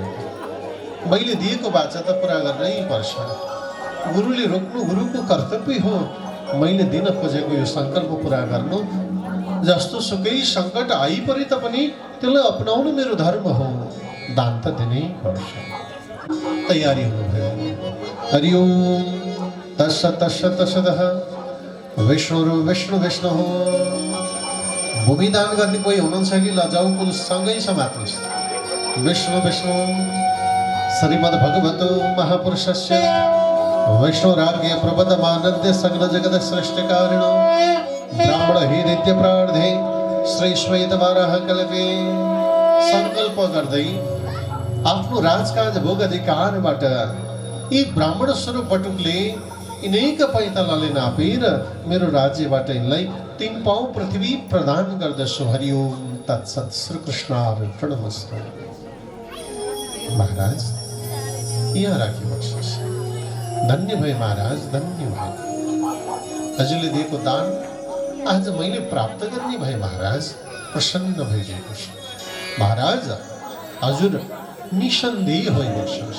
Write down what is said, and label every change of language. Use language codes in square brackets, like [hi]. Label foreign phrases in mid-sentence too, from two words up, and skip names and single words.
[ne] मैले दिएको वाचा त पुरा गर्नै पर्छ। गुरुले रोक्नु गुरुको कर्तव्य हो। मैले दिन खोजेको यो सङ्कल्प पुरा गर्नु, जस्तो सुकै सङ्कट आइपरे तापनि त्यसलाई अपनाउनु मेरो धर्म हो। दान त दिनै पर्छ। तयारी हुनुभयो। [sa] हरि ओम तत्सत् तत्सत् तत्सतः। [ne] विष्णु विष्णु हो। भूमिदान गर्ने कोही हुनुहुन्छ कि लजाउ कुल सँगै समात्नुहोस्। [sa] विष्णु श्रीमद् भगवतो महापुरुषस्य वैष्णवराज्ञ प्रबद्धमानन्द सगल जगत सृष्टिकारिणो ब्राह्मण हृदय प्रार्थे श्री श्वेतवाराह कल्पे। [ne] सङ्कल्प गर्दै आफ्नो राजकाज भोग अधिकारबाट यी ब्राह्मण स्वरूप बटुकले यिनैका पैतालाले नापेर मेरो राज्यबाट यिनलाई 3 पाउ पृथ्वी प्रदान गर्दछु। [sa] हरि ओम तत्सत्। श्रीकृष्णार्पणमस्तु। [ne] महाराज यहाँ राखिबक्नुहोस्। धन्य भए महाराज, धन्य भए। हजुरले दिएको दान आज मैले प्राप्त गर्ने भए महाराज। प्रसन्न भइदिएको छु महाराज। हजुर निसन्देह भइबक्नुहोस्।